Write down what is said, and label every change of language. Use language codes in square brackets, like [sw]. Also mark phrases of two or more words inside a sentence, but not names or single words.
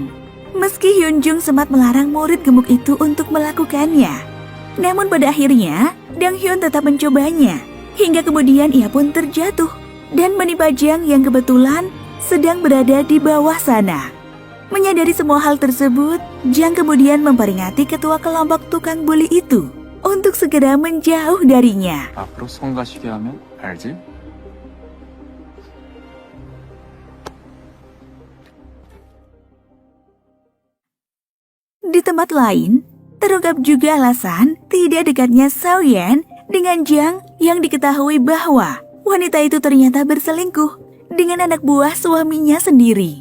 [id] Meski Hyun Jung sempat melarang murid gemuk itu untuk melakukannya, namun pada akhirnya Dong Hyun tetap mencobanya hingga kemudian ia pun terjatuh dan menimpa Jang yang kebetulan sedang berada di bawah sana. Menyadari semua hal tersebut, Jang kemudian memperingati ketua kelompok tukang bully itu untuk segera menjauh darinya. [ko] 앞으로 성가시게 하면 알지? [id] Di tempat lain, terungkap juga alasan tidak dekatnya Sao Yan dengan Jang yang diketahui bahwa wanita itu ternyata berselingkuh dengan anak buah suaminya sendiri.